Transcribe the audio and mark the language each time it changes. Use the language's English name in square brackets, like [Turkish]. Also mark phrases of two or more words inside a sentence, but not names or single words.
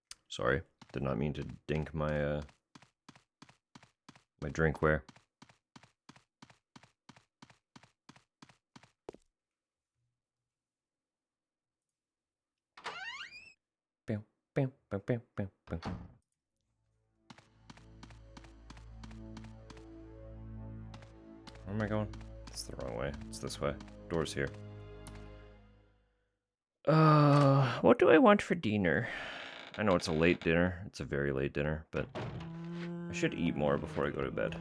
[English] Sorry, did not mean to dink my my drinkware. Bam, bam, bam, bam, bam, bam. Where am I going? It's the wrong way. It's this way. Door's here. What do I want for dinner? I know it's a late dinner. It's a very late dinner, but I should eat more before I go to bed.